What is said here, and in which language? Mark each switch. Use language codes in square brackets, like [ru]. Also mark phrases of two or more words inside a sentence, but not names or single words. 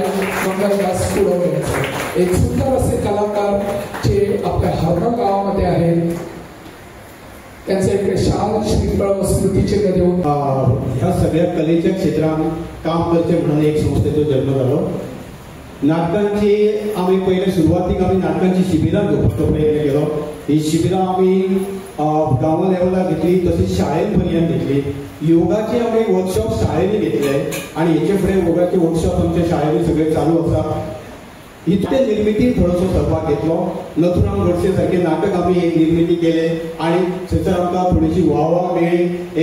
[mr] मंगलदास कुडव यांचं एक सुंदर असे कलाकार जे आपल्या हरमल गावामध्ये आहेत, त्यांचे इकडे शाल श्रीफळ स्मृती चिन्ह देऊन [kok] ह्या सगळ्या कलेच्या क्षेत्रात काम करचे म्हणून एक संस्थेचो जन्म झालो। नाटकांची आम्ही पहिले सुरुवातीक आम्ही नाटकांची शिबिरां घेवपाचो प्रयत्न केलो। ही शिबिरां आम्ही गांवा लेवलार घेतली, तशीच शाळेन पर्यंत घेतली। योगाचे आम्ही वर्कशॉप शाळेंनी घेतले आणि हेचे फुडें योगाचे वर्कशॉप आमच्या शाळेंनी सगळे चालू आसा। इतके निर्मिती थोडोसो सहभाग घेतलो। नथुराम गोडसे सारखे नाटक आम्ही एक निर्मिती केले आणि थंयसर आमकां थोडीशी वाहवा मेळ्ळी।